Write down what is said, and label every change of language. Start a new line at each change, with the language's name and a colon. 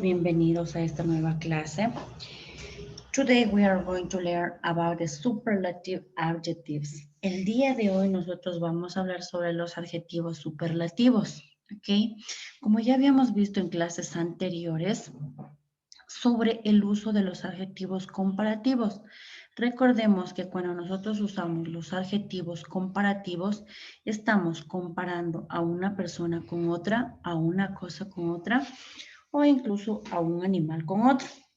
Spanish: Bienvenidos a esta nueva clase.
English: Today we are going to learn about the superlative adjectives.
Spanish: El día de hoy nosotros vamos a hablar sobre los adjetivos superlativos, ¿ok? Como ya habíamos visto en clases anteriores, sobre el uso de los adjetivos comparativos. Recordemos que cuando nosotros usamos los adjetivos comparativos, estamos comparando a una persona con otra, a una cosa con otra o incluso a un animal con otro.